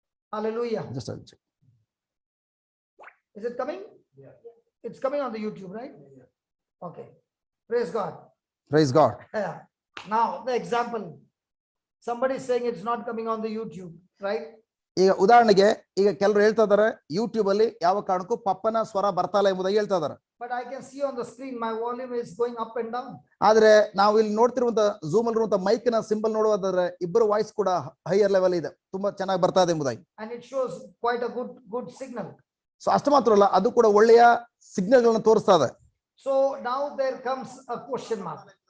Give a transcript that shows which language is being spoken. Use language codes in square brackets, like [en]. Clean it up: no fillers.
[en] Hallelujah. Just I'll check. Is it coming? Yeah. It's coming on the YouTube, right? Okay. Praise God. Praise God. Yeah. Now the example. Somebody is saying it's not coming on the YouTube, right? [kn] ಈಗ ಉದಾಹರಣೆಗೆ ಈಗ ಕೆಲವರು ಹೇಳ್ತಾ ಇದಾರೆ YouTube ಅಲ್ಲಿ ಯಾವ ಕಾರಣಕ್ಕೂ ಪಪ್ಪನ ಸ್ವರ ಬರ್ತಾ ಇಲ್ಲ ಎಂಬುದಾಗಿ ಹೇಳ್ತಾ ಇದಾರೆ. [en] But I can see on the screen my volume is going up and down. [kn] ಆದ್ರೆ ನಾವು ಇಲ್ಲಿ ನೋಡ್ತಿರುವಂತ ಝೂಮ್ ಅಲ್ಲಿ ಇರುವಂತ ಮೈಕ್ ನ ಸಿಂಬಲ್ ನೋಡುವುದಾದ್ರೆ ಇಬ್ಬರು ವಾಯ್ಸ್ ಕೂಡ ಹೈಯರ್ ಲೆವೆಲ್ ಇದೆ, ತುಂಬಾ ಚೆನ್ನಾಗಿ ಬರ್ತಾ ಇದೆ ಎಂಬುದಾಗಿ. [en] And it shows quite a good signal. [kn] So ಅಷ್ಟು ಮಾತ್ರ ಅಲ್ಲ, ಅದು ಕೂಡ ಒಳ್ಳೆಯ ಸಿಗ್ನಲ್ ಗಳನ್ನ ತೋರಿಸ್ತಾ ಇದೆ. [en] So now there comes a question mark.